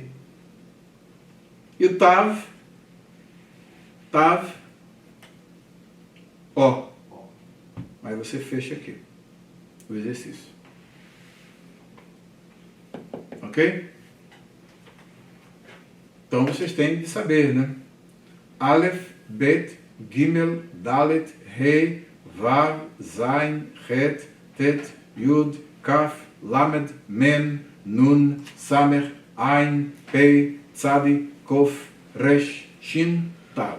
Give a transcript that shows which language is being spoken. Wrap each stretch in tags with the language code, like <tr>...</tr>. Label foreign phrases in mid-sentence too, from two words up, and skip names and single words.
<pt>E o Tav, Tav, O. Aí você fecha aqui o exercício. Ok? Então vocês têm de saber, né? Aleph, Bet, Gimel, Dalet, Rei, Vav, Zain, Het, Tet, Yud, Kaf, Lamed, Mem, Nun, Samer, Ain, Pei, Tzadi, Kof, Resh, Shin, Tav.</pt>